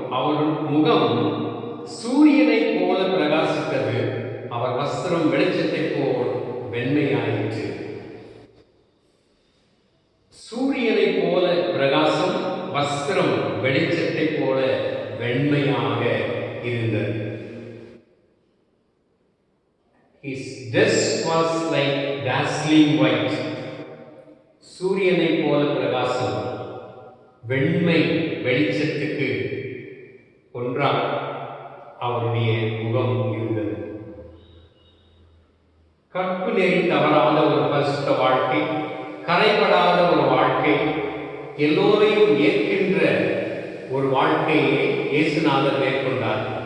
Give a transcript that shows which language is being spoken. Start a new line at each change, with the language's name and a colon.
Tamil: அவர் முகம் சூரியனை போல பிரகாசித்தது, அவர் வஸ்திரம் வெளிச்சத்தை போல் வெண்மையாயிற்று. சூரியனை போல பிரகாசம், வஸ்திரம் வெளிச்சத்தை போல வெண்மையாக இருந்தது.
English: His dress was like dazzling white.
Tamil: சூரியனைப் போல பிரகாசம், வெண்மை வெளிச்சத்துக்கு ஒன்றாக அவருடைய முகம் இருந்தது. கற்பு நெறி தவறாத ஒரு பரிசுத்த வாழ்க்கை, கரைபடாத ஒரு வாழ்க்கை, எல்லோரையும் ஏற்கின்ற ஒரு வாழ்க்கையை இயேசுநாதர் மேற்கொண்டார்.